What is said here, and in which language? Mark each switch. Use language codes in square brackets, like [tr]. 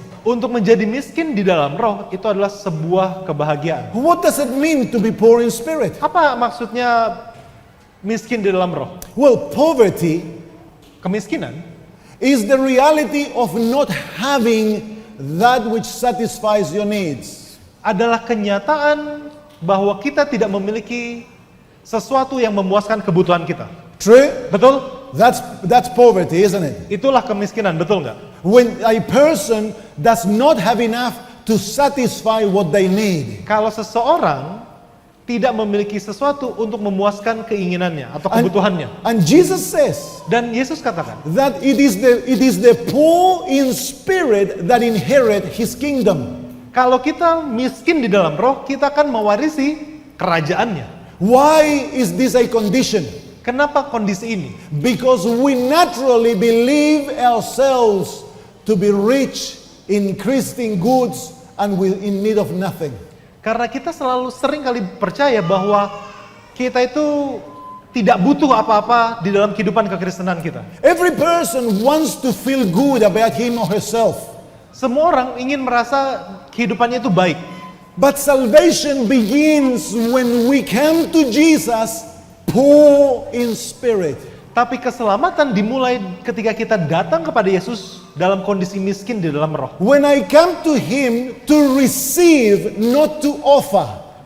[id] untuk menjadi miskin di dalam roh itu adalah sebuah kebahagiaan. [en] What does it mean to be poor in spirit? [id] Apa maksudnya miskin di dalam roh? [en] Well, poverty [id] Kemiskinan [en] is the reality of not having that which satisfies your needs. [id] Adalah kenyataan bahwa kita tidak memiliki sesuatu yang memuaskan kebutuhan kita. [en] True? [id] Betul? [en] That's poverty, isn't it? [id] Itulah kemiskinan, betul nggak? [en] When a person does not have enough to satisfy what they need. [id] Kalau seseorang tidak memiliki sesuatu untuk memuaskan keinginannya atau kebutuhannya. [en] And Jesus says [id] Dan Yesus katakan, [en] that it is the poor in spirit that inherit his kingdom. [id] kalau kita miskin di dalam roh, kita akan mewarisi kerajaannya. [en] Why is this a condition? [id] Kenapa kondisi ini? [en] Because we naturally believe ourselves to be rich, increased in goods, and we in need of nothing. [id] Karena kita selalu sering kali percaya bahwa kita itu tidak butuh apa-apa di dalam kehidupan kekristenan kita. [en] Every person wants to feel good about him or herself. [id] Semua orang ingin merasa kehidupannya itu baik. [en] But salvation begins when we come to Jesus poor in spirit. [id] Tapi keselamatan dimulai ketika kita datang kepada Yesus dalam kondisi miskin di dalam roh. [en] When I come to him to receive, not to offer.